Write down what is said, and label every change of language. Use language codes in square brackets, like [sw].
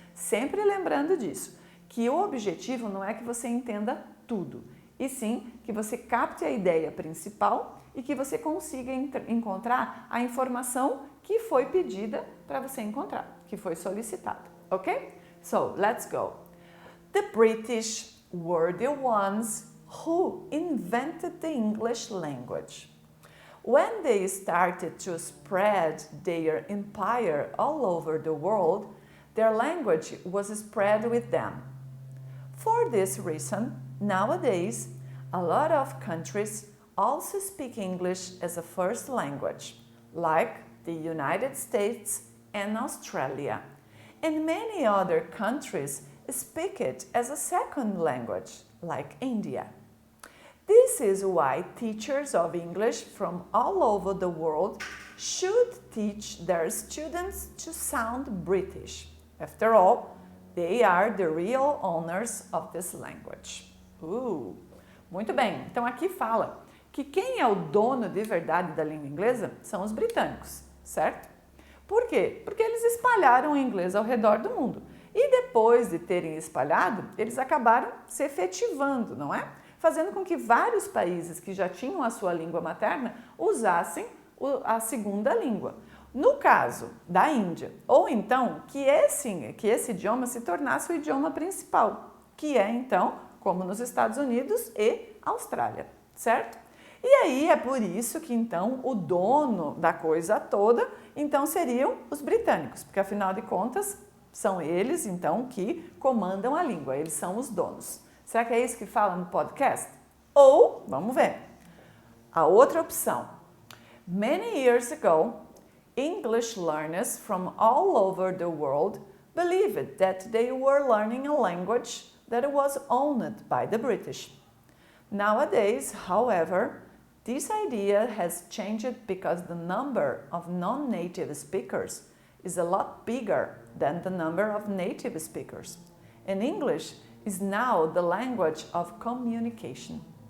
[pt] Sempre lembrando disso, que o objetivo não é que você entenda tudo, e sim que você capte a ideia principal e que você consiga encontrar a informação que foi pedida para você encontrar, que foi solicitada, ok? [en] So, let's go. The British were the ones who invented the English language. When they started to spread their empire all over the world, their language was spread with them. For this reason, nowadays, a lot of countries also speak English as a first language, like the United States and Australia, and many other countries speak it as a second language, like India. This is why teachers of English from all over the world should teach their students to sound British. After all, they are the real owners of this language. [pt] Muito bem, então aqui fala que quem é o dono de verdade da língua inglesa são os britânicos, certo? Por quê? Porque eles espalharam o inglês ao redor do mundo. E depois de terem espalhado, eles acabaram se efetivando, não é? Fazendo com que vários países que já tinham a sua língua materna usassem a segunda língua. No caso da Índia, ou então que esse idioma se tornasse o idioma principal, que é então, como nos Estados Unidos e Austrália, certo? E aí é por isso que então o dono da coisa toda então seriam os britânicos, porque afinal de contas são eles então que comandam a língua, eles são os donos. Será que é isso que fala no podcast? Ou, vamos ver, a outra opção. [en] Many years ago, English learners from all over the world believed that they were learning a language that was owned by the British. Nowadays, however, this idea has changed because the number of non-native speakers is a lot bigger than the number of native speakers, and English is now the language of communication.